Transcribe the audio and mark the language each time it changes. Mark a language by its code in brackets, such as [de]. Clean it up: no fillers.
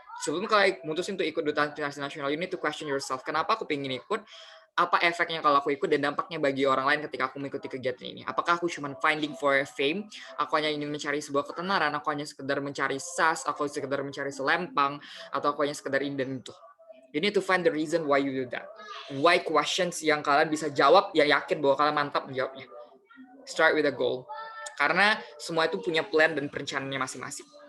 [id] Sebelum kalian mutusin untuk ikut Duta Inspirasi Nasional, [en] you need to question yourself. [id] Kenapa aku pengen ikut? Apa efeknya kalau aku ikut dan dampaknya bagi orang lain ketika aku mengikuti kegiatan ini? Apakah aku cuma [en] finding for fame? [id] Aku hanya ingin mencari sebuah ketenaran? Aku hanya sekedar mencari sas? Aku sekedar mencari selempang? Atau aku hanya sekedar ini dan itu? [en] You need to find the reason why you do that. Why questions [id] yang kalian bisa jawab, yang yakin bahwa kalian mantap menjawabnya. [en] Start with a goal. [id] Karena semua itu punya plan dan perencanaannya masing-masing.